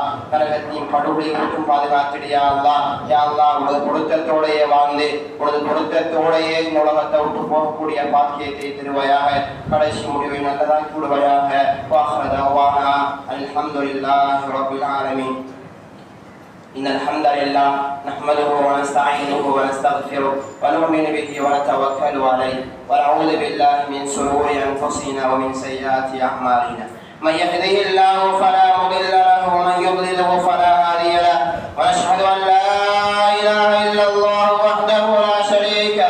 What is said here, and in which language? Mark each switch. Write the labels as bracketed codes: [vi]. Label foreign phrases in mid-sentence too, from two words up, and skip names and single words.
[ta] நரகத்தையும் படுகொலை விட்டும் பாதுகாக்கிறியா அல்லாஹ். யா அல்லாஹ், உனது பொருத்தத்தோடையே வாழ்ந்து உனது பொருத்தத்தோடையே உலகத்தை விட்டு போகக்கூடிய பாக்கியத்தை திருவாயாக. கடைசி முடிவை நல்லதாக்கி விடுவாயாக. [ar] وآخر دعوانا الحمد لله رب العالمين. إن الحمد لله نحمده ونستعينه ونستغفره ونؤمن به ونتوكل عليه ونعوذ بالله من شرور أنفسنا ومن سيئات أعمالنا. من يهده الله فلا مضل له ومن يضلله فلا هادي له. ونشهد أن لا إله إلا الله وحده لا شريك له.